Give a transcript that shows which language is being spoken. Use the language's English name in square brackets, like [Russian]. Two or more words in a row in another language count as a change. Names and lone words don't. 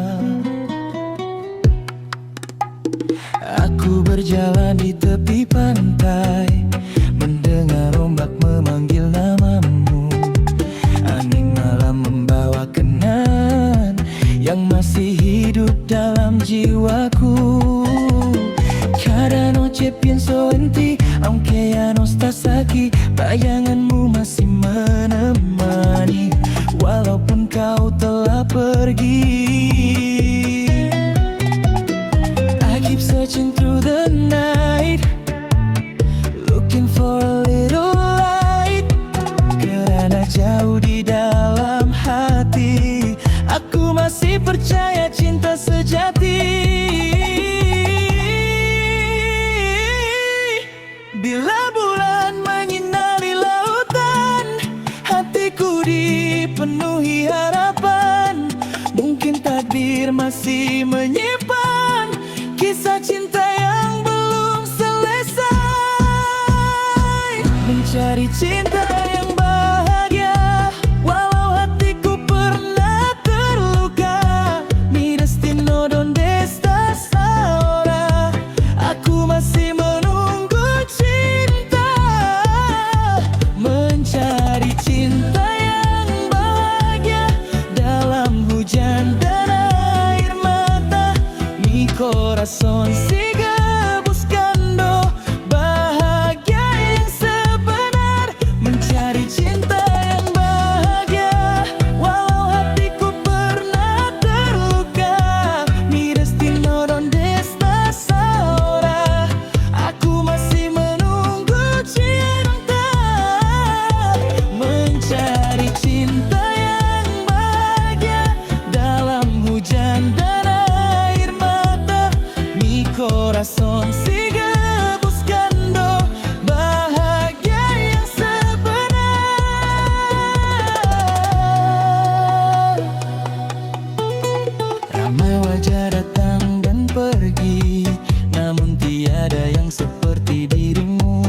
[Malay] Aku berjalan di tepi pantai, mendengar ombak memanggil namamu. Angin malam membawa kenangan yang masih hidup dalam jiwaku. [Spanish] Cada noche pienso en ti, aunque ya no estás aquí. [Malay] Bayanganmu masih menemani, walaupun kau telah pergi. [English] I keep searching through the night, looking for a little light. [Malay] Kerana jauh di dalam hati, aku masih percaya cinta sejati. Bila bulan menyinari lautan, hatiku dipenuhi harapan. Mungkin takdir masih menyimpan kisah cinta yang belum selesai. Mencari cinta yang bahagia, walau hatiku pernah terluka. [Spanish] Mi destino donde estás ahora, [Malay] aku masih mencari cinta yang bahagia dalam hujan dan air mata. [Spanish] Mi corazón sigue buscando [Malay] bahagia yang sebenar. Mencari cinta yang bahagia, walau hatiku pernah terluka. [Spanish] Mi destino donde estás ahora, [Malay] aku masih menunggu cinta. Mencari cinta yang bahagia dalam hujan dan air mata. [Spanish] Mi corazón sigue buscando [Malay] bahagia yang sebenar. Ramai wajah datang dan pergi, namun tiada yang seperti dirimu.